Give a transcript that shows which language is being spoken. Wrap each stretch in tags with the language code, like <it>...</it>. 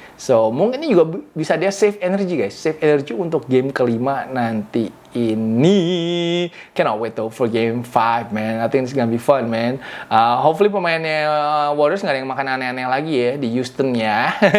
<id>So, mungkin ini juga bisa dia save energy guys. Save energy untuk game kelima nanti ini.</id> <en>Cannot wait though for game 5 man. I think it's gonna be fun man.</en> <id>Hopefully pemainnya Warriors nggak ada yang makan aneh-aneh lagi ya di Houston ya.</id>